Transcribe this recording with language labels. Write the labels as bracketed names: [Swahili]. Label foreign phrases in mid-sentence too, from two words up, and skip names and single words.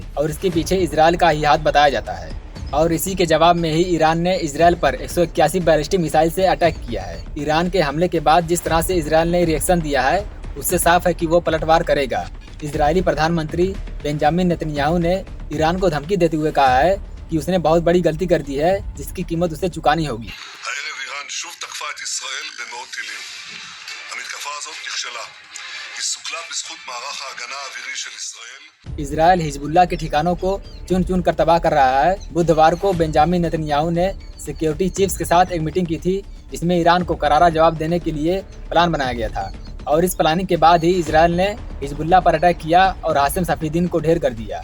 [Hindi] और इसके पीछे इजरायल का ही हाथ बताया जाता है। और इसी के जवाब में ही ईरान ने इजरायल पर 181 [English] ballistic missile [Hindi] से अटैक किया है। ईरान के हमले के बाद जिस तरह से इजरायल ने रिएक्शन दिया है, उससे साफ है कि वो पलटवार करेगा। इजरायली प्रधानमंत्री बेंजामिन नेतन्याहू ने ईरान को धमकी देते हुए कहा है कि उसने बहुत बड़ी गलती कर दी है, जिसकी कीमत उसे चुकानी होगी। [Hebrew] שוב תקפה את ישראל במאות טילים. המתקפה הזאת נכשלה. [Hindi] इजराइल हिजबुल्लाह के ठिकानों को चुन चुन कर तबाह कर रहा है। बुधवार को बेंजामिन नेतन्याहू ने [English] security chiefs [Hindi] के साथ एक मीटिंग की थी, जिसमें ईरान को करारा जवाब देने के लिए प्लान बनाया गया था। और इस प्लानिंग के बाद ही इजराइल ने हिजबुल्लाह पर अटैक किया और हासिम सफीदीन को ढेर कर दिया।